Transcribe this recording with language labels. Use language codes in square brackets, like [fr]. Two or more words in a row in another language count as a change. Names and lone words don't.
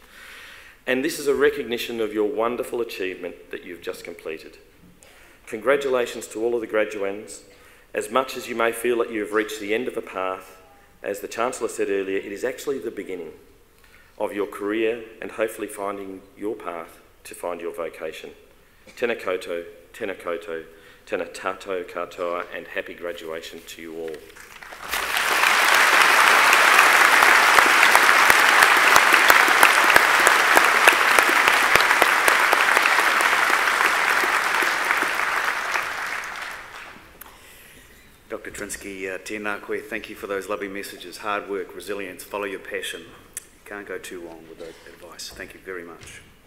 [en] And this is a recognition of your wonderful achievement that you've just completed. Congratulations to all of the graduands. As much as you may feel that you have reached the end of a path, as the Chancellor said earlier, it is actually the beginning of your career and hopefully finding your path to find your vocation. [mi] Tēnā koutou, tēnā koutou, tēnā tātou katoa, [en] and happy graduation to you all. Dr. [mi] Trinsky, tēnā koe, [en] thank you for those lovely messages. Hard work, resilience, follow your passion. You can't go too long with that advice. Thank you very much.